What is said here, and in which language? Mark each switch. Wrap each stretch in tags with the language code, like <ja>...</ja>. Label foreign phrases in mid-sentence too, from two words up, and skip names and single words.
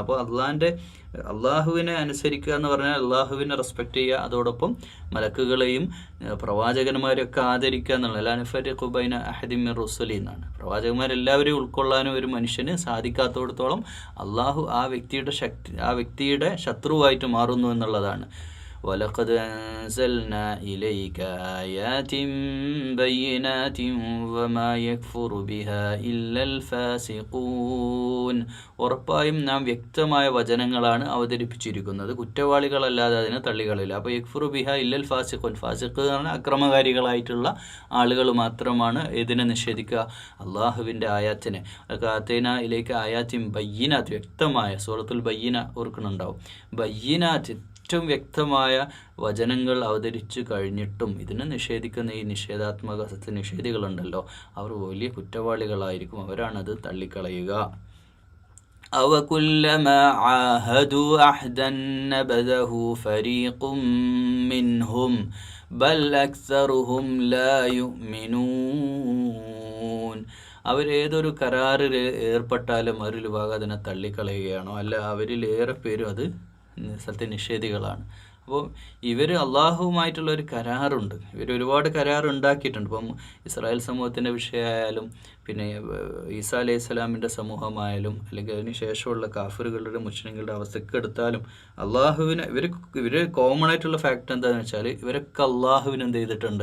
<ml>അപ്പോൾ അള്ളാഹുവിനെ അനുസരിക്കുക എന്ന് പറഞ്ഞാൽ അള്ളാഹുവിനെ റെസ്പെക്റ്റ് ചെയ്യുക, അതോടൊപ്പം മലക്കുകളെയും പ്രവാചകന്മാരെയൊക്കെ ആദരിക്കുക എന്നുള്ള</ml> <ar>لا نفرق بين أحد من رسله</ar> <ml>എന്നാണ്. പ്രവാചകന്മാരെല്ലാവരും ഉൾക്കൊള്ളാനും ഒരു മനുഷ്യന് സാധിക്കാത്തടത്തോളം അള്ളാഹു ആ വ്യക്തിയുടെ ശത്രുവായിട്ട് മാറുന്നു എന്നുള്ളതാണ്.</ml> <ar>وَلَقَدْ أَنزَلْنَا إِلَيْكَ آيَاتٍ بَيِّنَاتٍ وَمَا يَكْفُرُ بِهَا إِلَّا الْفَاسِقُونَ.</ar> <ml>ഉറപ്പായും നാം വ്യക്തമായ വചനങ്ങളാണ് അവതരിപ്പിച്ചിരിക്കുന്നത്, കുറ്റവാളികളല്ലാതെ അതിനെ തള്ളികളില്ല.</ml> <ar>അപ്പോൾ يكفر بها إلا الفاسقون.</ar> <ml>ഫാസിഖ് എന്ന് പറഞ്ഞാൽ അക്രമകാരികളായിട്ടുള്ള ആളുകൾ മാത്രമാണ് ഇതിനെ നിഷേധിക്കുക, അള്ളാഹുവിൻ്റെ ആയാത്തിനെ. കാത്തേന</ml> <ar>إليك آيات بينات,</ar> <ml>വ്യക്തമായ, സൂറത്തുൽ ബയ്യിന ഓർക്കുന്നുണ്ടാവും. ബയ്യിനാത്ത് ഏറ്റവും വ്യക്തമായ വചനങ്ങൾ അവതരിച്ചു കഴിഞ്ഞിട്ടും ഇതിനെ നിഷേധിക്കുന്ന ഈ നിഷേധാത്മക സത്യനിഷേധികളുണ്ടല്ലോ, അവർ വലിയ കുറ്റവാളികളായിരിക്കും, അവരാണത് തള്ളിക്കളയുക.</ml> <ar>أَوَكُلَّمَا عَاهَدُوا أَحْدًا نَبَذَهُ فَرِيقٌ مِّنْهُمْ بَلْ أَكْثَرُهُمْ لَا يُؤْمِنُونَ.</ar> <ml>അവരേതൊരു കരാറിൽ ഏർപ്പെട്ടാലും അവരിൽ ഭാഗം അതിനെ തള്ളിക്കളയുകയാണോ? അല്ല, അവരിലേറെ പേരും അത് സത്യനിഷേധികളാണ്. അപ്പോൾ ഇവർ അള്ളാഹുവുമായിട്ടുള്ള ഒരു കരാറുണ്ട്, ഇവർ ഒരുപാട് കരാർ ഉണ്ടാക്കിയിട്ടുണ്ട്. ഇപ്പം ഇസ്രായേൽ സമൂഹത്തിൻ്റെ വിഷയമായാലും പിന്നെ ഈസാ അലൈഹി സ്വലാമിൻ്റെ സമൂഹമായാലും അല്ലെങ്കിൽ അതിന് ശേഷമുള്ള കാഫിറുകളുടെ മുസ്ലിങ്ങളുടെ അവസ്ഥയ്ക്ക് എടുത്താലും അള്ളാഹുവിനെ ഇവർ കോമൺ ആയിട്ടുള്ള ഫാക്ട് എന്താണെന്ന് വെച്ചാൽ ഇവരൊക്കെ അള്ളാഹുവിന് എന്ത് ചെയ്തിട്ടുണ്ട്?</ml>